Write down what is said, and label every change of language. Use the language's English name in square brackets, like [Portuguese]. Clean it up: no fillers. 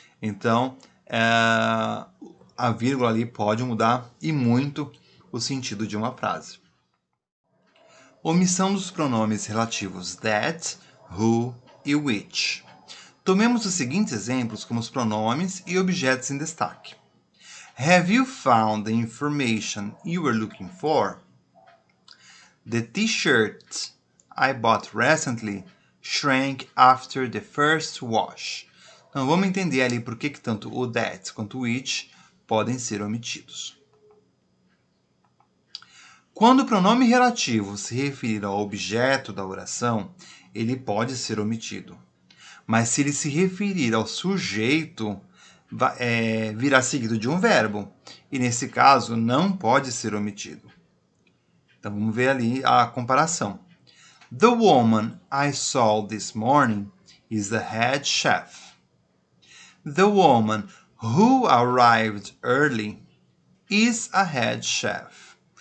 [Portuguese] Então, a vírgula ali pode mudar e muito o sentido de uma frase. Omissão dos pronomes relativos that, who e which. Tomemos os seguintes exemplos como os pronomes e objetos em destaque. [English] Have you found the information you were looking for? The t-shirt I bought recently shrank after the first wash. [Portuguese] Então vamos entender ali por que tanto o that quanto o which podem ser omitidos. Quando o pronome relativo se referir ao objeto da oração, ele pode ser omitido. Mas se ele se referir ao sujeito, virá seguido de um verbo. E nesse caso, não pode ser omitido. Então vamos ver ali a comparação. [English] The woman I saw this morning is the head chef. The woman who arrived early is a head chef.